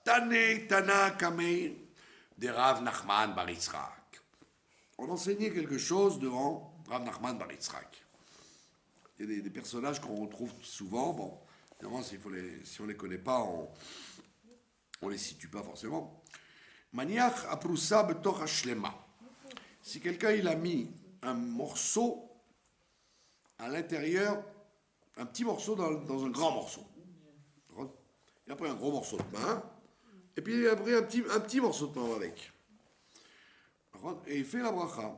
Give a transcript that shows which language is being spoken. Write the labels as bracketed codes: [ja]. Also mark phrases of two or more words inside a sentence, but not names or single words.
[arc] תנא קמיה דרב נחמן בר יצחק. [fr] On enseignait quelque chose devant Rav Nachman Bar Yitzhak. Il y a des personnages qu'on retrouve souvent. Bon, évidemment, si on ne les connaît pas, on les situe pas forcément. [he] מניח הפרוסה בתוך השלמה. [fr] Si quelqu'un il a mis un morceau à l'intérieur, un petit morceau dans un grand morceau. Il a pris un gros morceau de pain, et puis il a pris un petit morceau de pain avec. Et il fait la bracha.